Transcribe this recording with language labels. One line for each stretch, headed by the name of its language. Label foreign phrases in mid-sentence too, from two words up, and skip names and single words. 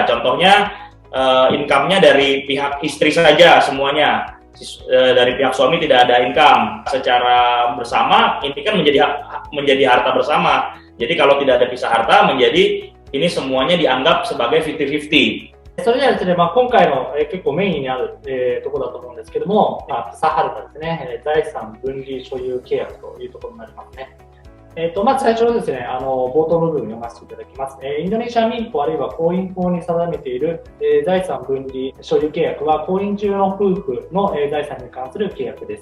Indonesian: Contohnya income-nya dari pihak istri saja semuanya. Dari pihak suami tidak ada income. Secara bersama ini kan menjadi harta bersama. Jadi kalau tidak ada pisah harta menjadi ini semuanya dianggap sebagai 50-50.
Japanese: それではですね、今回の、結構メインにある、ところだと思うんですけども、ピサハルタですね、財産分離所有契約というところになりますね。まず最初のですね、冒頭の部分を読ませていただきます。インドネシア民法あるいは婚姻法に定めている、財産分離所有契約は婚姻中の夫婦の、財産に関する契約です。